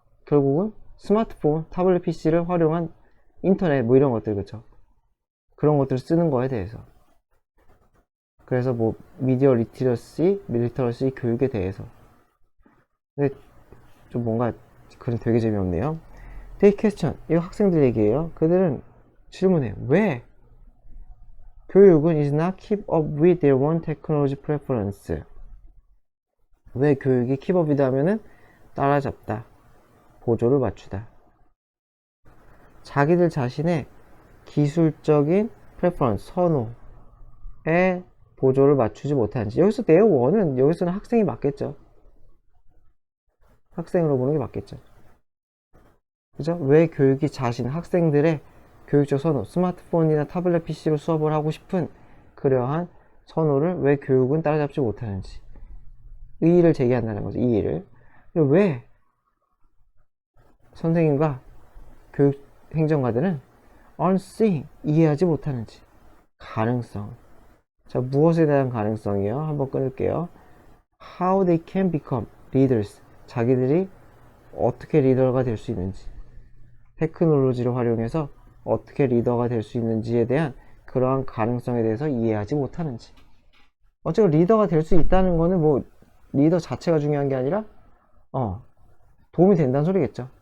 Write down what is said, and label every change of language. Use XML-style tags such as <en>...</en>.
<ko>결국은 스마트폰, 타블릿 PC를 활용한 인터넷 뭐 이런 것들 그쵸? 그런 것들을 쓰는 거에 대해서. 그래서 뭐 미디어 리터러시 교육에 대해서. 근데 좀 뭔가 그런 되게 재미없네요. They question. 이거 학생들 얘기예요. 그들은 질문해요.</ko> <en>왜 교육은 is not keep up with their own technology preference.</en> <ko>왜 교육이 keep up 이다 하면은 따라잡다, 보조를 맞추다. 자기들 자신의 기술적인 preference, 선호에 보조를 맞추지 못하는지. 여기서 their one은 여기서는 학생이 맞겠죠. 학생으로 보는 게 맞겠죠. 그죠? 왜 교육이 학생들의 교육적 선호, 스마트폰이나 타블렛 PC로 수업을 하고 싶은 그러한 선호를 왜 교육은 따라잡지 못하는지 의의를 제기한다는 거죠. 이의를. 왜 선생님과 교육 행정가들은 unseeing, 이해하지 못하는지. 가능성. 자, 무엇에 대한 가능성이요? 한번 끊을게요.</ko> <en>How they can become leaders.</en> <ko>자기들이 어떻게 리더가 될 수 있는지. 테크놀로지를 활용해서 어떻게 리더가 될 수 있는지에 대한 그러한 가능성에 대해서 이해하지 못하는지. 어쨌든 리더가 될 수 있다는 거는 뭐 리더 자체가 중요한 게 아니라 도움이 된다는 소리겠죠.</ko>